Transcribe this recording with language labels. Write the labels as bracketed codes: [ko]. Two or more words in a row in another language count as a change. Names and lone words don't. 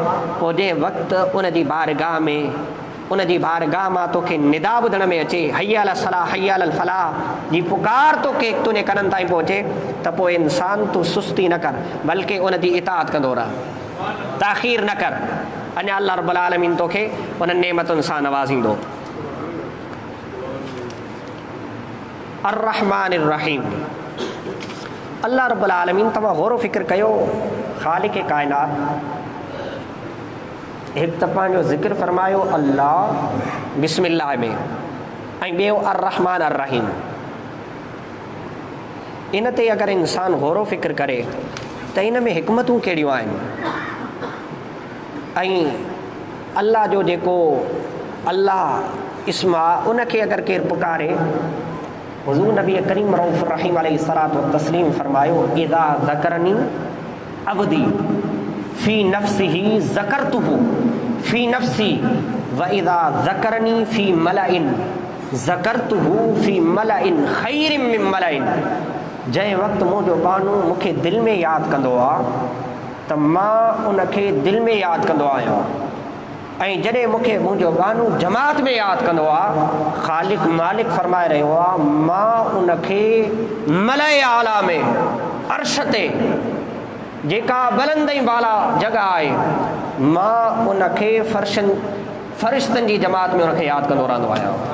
[sd] पोइ जंहिं वक़्तु उनजी बारगाह में उनजी बारगाह मां तोखे निदा ॿुधण में अचे, [ar] حي على الصلاة حي على الفلاح [sd] जी पुकार तोखे तुंहिंजे कननि ताईं पहुचे, त पोइ इंसान तूं सुस्ती न कर, बल्कि उनजी इताअत कंदो रह, ताख़ीर न कर। अञा [ar] الله رب العالمين [sd] तोखे उन्हनि नेमतुनि सां नवाज़ींदो। [ar] الرحمن الرحيم, الله رب العالمين [sd] तव्हां गौर फ़िक्र कयो, ख़ालिक़ काइनात हिकु त पंहिंजो ज़िक्र फरमायो अल्लाह बिस्मिल्लाह में, ऐं ॿियो [ar] الرحمن الرحيم. [sd] इन ते अगरि इंसान गौर फ़िक्र करे त इन में हिकमतूं कहिड़ियूं आहिनि। ऐं अल्लाह जो जेको अल्लाह इस्म आहे उनखे अगरि केरु पुकारे, हुज़ूर नबी करीम रऊफ़ रहीम [ar] عليه الصلاة والتسليم [sd] फरमायो [ar] إذا ذكرني عبدي في نفسه ذكرته في نفسي وإذا ذكرني في ملأ ذكرته في ملأ خير من ملأ. [sd] जंहिं वक़्तु मुंहिंजो बानू मूंखे दिलि में यादि कंदो आहे त मां उनखे दिलि में यादि कंदो आहियां, ऐं जॾहिं मूंखे मुंहिंजो बानू जमात में यादि कंदो आहे, ख़ालिक मालिक फरमाए रहियो आहे, मां उनखे [ar] الملأ الأعلى [sd] में अर्श ते जेका बुलंद ऐं बाला जॻह आहे, मां उनखे फ़रिश्तनि जी जमात में उनखे यादि कंदो रहंदो आहियां।